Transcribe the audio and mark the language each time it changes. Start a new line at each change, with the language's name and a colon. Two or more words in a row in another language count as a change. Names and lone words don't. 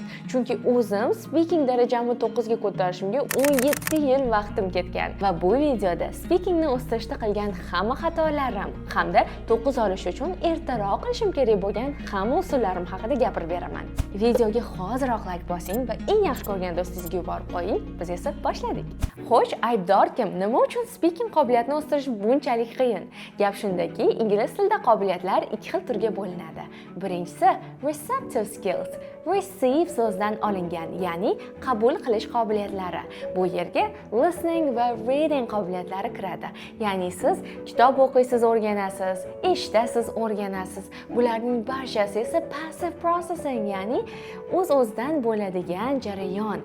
Uzbek: Chunki o'zim speaking darajamni 9 ga ko'tarishimga 17 yil vaqtim ketgan va bu videoda speakingni o'stirishda qilgan hamma xatolarim hamda 9 olish uchun ertaroq qilishim kerak bo'lgan hamma usullarim haqida gapirib beraman. Videoga hoziroq like bosing va eng yaxshi ko'rgan do'stingizga yuborib qo'ying. Biz esa boshladik. Xo'sh, aybdor kim? Nima uchun speaking qobiliyatini o'stirish bunchalik qiyin? Gap shundaki, ingliz tilida qobiliyatlar ikki xil turga bo'linadi. Birinchisi
English: receptive skills.
Uzbek: Receive so'zdan olingan, ya'ni qabul qilish qobiliyatlari. Bu yerga listening va reading qobiliyatlari kiradi. Ya'ni siz kitob o'qiysiz, o'rganasiz, eshitasiz, o'rganasiz. Bularning barchasi esa
English: passive processing,
Uzbek: ya'ni o'z-o'zidan bo'ladigan jarayon.